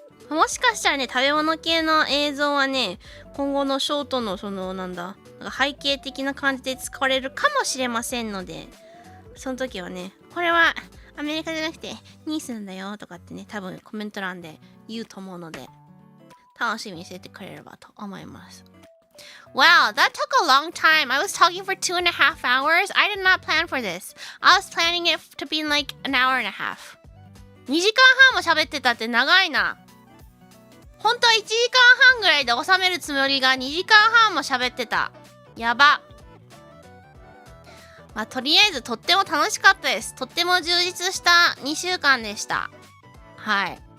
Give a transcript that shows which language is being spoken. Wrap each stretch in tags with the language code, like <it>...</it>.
<ja>もしかしたらね、食べ物系の映像はね、今後のショートの背景的な感じで使われるかもしれませんので、その時はね、これはアメリカじゃなくてニースなんだよとかってね、多分コメント欄で言うと思うので、楽しみにしててくれればと思います。</ja> <en>Wow, that took a long time. I was talking for 2.5 hours. I did not plan for this. I was planning it to be like an hour and a half.</en> <ja>2時間半も喋ってたって長いな。本当は1時間半ぐらいで収めるつもりが2時間半も喋ってた。やば。とりあえずとっても楽しかったです。とっても充実した2週間でした。はい。</ja>